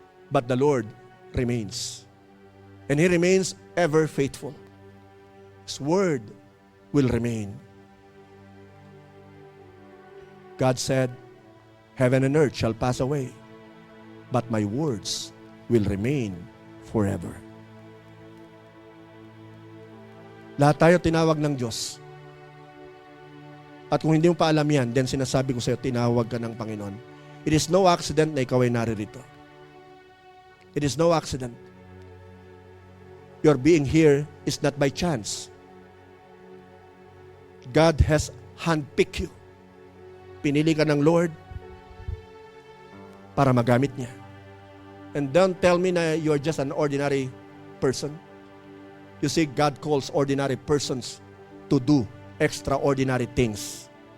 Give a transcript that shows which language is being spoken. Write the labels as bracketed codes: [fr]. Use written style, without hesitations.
[en] But the Lord remains. And He remains ever faithful. His word will remain. God said, heaven and earth shall pass away, but my words will remain forever. [tl] Lahat tayo tinawag ng Diyos. At kung hindi mo pa alam yan, then sinasabi ko sa iyo, tinawag ka ng Panginoon. [en] It is no accident [tl] na ikaw ay naririto. [en] It is no accident. Your being here is not by chance. God has handpicked you. [tl] Pinili ka ng Lord para magamit niya. [en] And don't tell me na you're just an ordinary person. You see, God calls ordinary persons to do extraordinary things.